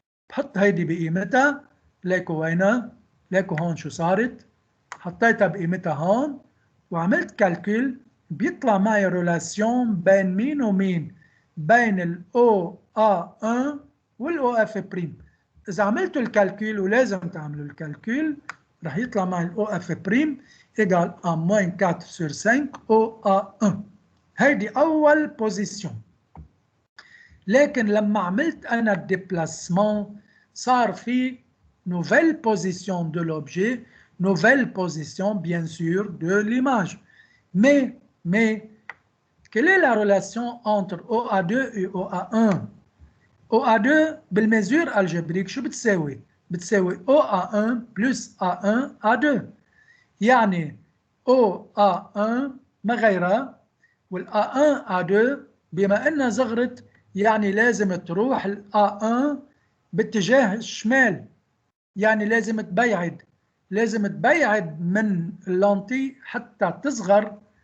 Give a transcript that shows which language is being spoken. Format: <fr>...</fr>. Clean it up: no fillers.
<ar>بحط هيدي بقيمتها. ليكو وينها؟ ليكو هون شو صارت؟ حطيتها بقيمتها هون وعملت كالكول بيطلع معي ريلاسيون بين مين ومين؟ بين الاو ا 1 والاو اف بريم. اذا عملتوا الكالكول ولازم تعملوا الكالكول رح يطلع معي الاو اف بريم ايجال ا موين 4 سور 5 او ا 1. هيدي اول بوزيسيون. لكن لما عملت انا الديبلاسمون صار في</ar> <fr>nouvelle position de l'objet, nouvelle position bien sûr de l'image. Mais, quelle est la relation entre OA2 et OA1?</fr> <ar>OA2 بالمسure algébrique شو بتساوي؟ بتساوي OA1 plus A1 A2. يعني OA1 ما غيرها والA1 A2 بما انها صغرت يعني لازم تروح الA1 باتجاه الشمال. يعني لازم تبيعد من اللانتي حتى تصغر</ar>